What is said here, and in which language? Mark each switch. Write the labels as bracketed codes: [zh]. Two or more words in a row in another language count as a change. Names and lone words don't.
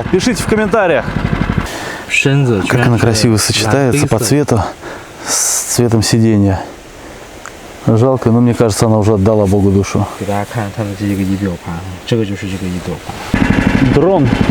[ru] Пишите в комментариях. Как она красиво сочетается по цвету с цветом сиденья. Жалко, но мне кажется, она уже отдала Богу душу. [zh] 给大家看它的这个仪表盘，这个就是这个仪表盘。 [ru] Дрон.